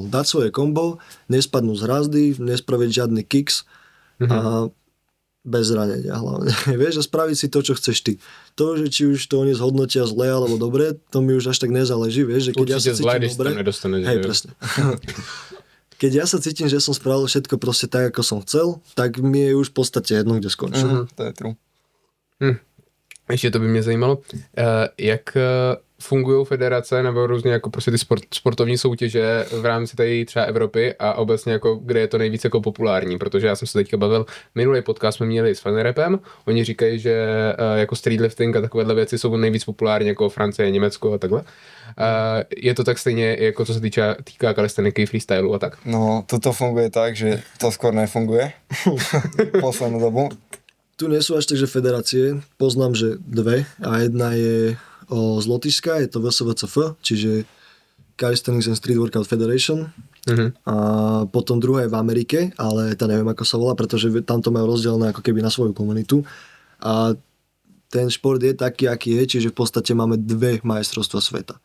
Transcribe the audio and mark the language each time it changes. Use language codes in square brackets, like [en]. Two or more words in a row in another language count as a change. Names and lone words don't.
[sk] Dať svoje kombo, nespadnúť z hrazdy, nespraviť žiadny kicks a bez zranenia hlavne. Vieš, a spraviť si to, čo chceš ty. To, že či už to oni zhodnotia zle alebo dobre, to mi už až tak nezáleží, vieš, že keď ja sa cítim dobre, hej, presne. Keď ja sa cítim, že som spravil všetko proste tak, ako som chcel, tak mi je už v podstate jedno, kde skončím. To je true. [cs] Ještě to by mě zajímalo, jak fungují federace nebo různě jako prostě ty sportovní soutěže v rámci tady třeba Evropy a obecně jako kde je to nejvíc jako populární, protože já jsem se teďka bavil, minulý podcast jsme měli s Funrapem, oni říkají, že jako streetlifting a takovéhle věci jsou nejvíc populární jako Francie, Německo a takhle. Je to tak stejně jako co se týká kalisteniky, freestylu a tak? [sk] No, toto funguje tak, že to skôr nefunguje poslednú dobu. Tu nie sú až takže federácie, poznám, že dve a jedna je z Lotyšska, je to VSVCF, čiže Calisthenics and Street Workout Federation a potom druhá je v Amerike, ale to neviem ako sa volá, pretože tam to majú rozdelené ako keby na svoju komunitu a ten šport je taký, aký je, čiže v podstate máme dve majstrovstvá sveta.